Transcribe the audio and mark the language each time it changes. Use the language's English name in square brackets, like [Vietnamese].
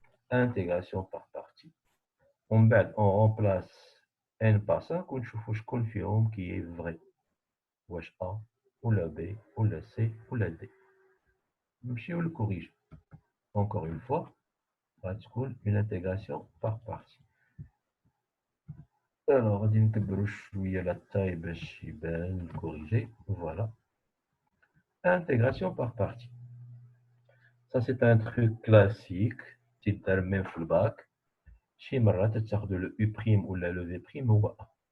[French] Intégration par partie. On remplace n par 5 [Arabic] ونشوفوا شكون فيهم [French] qui est vrai. [Arabic] واش A ou la B ou la C ou la D. نمشيو [French] le corrige. Encore une fois, غتكون une intégration par partie. [Arabic] Alors, غادي نكبروا شويه la taille باش يبان corriger. [French] Voilà. Intégration par partie. Ça c'est un truc classique تيدار même [Arabic] في الباك. شي مرات تاخذوا [French] le U' ou le V' [Arabic] هو A.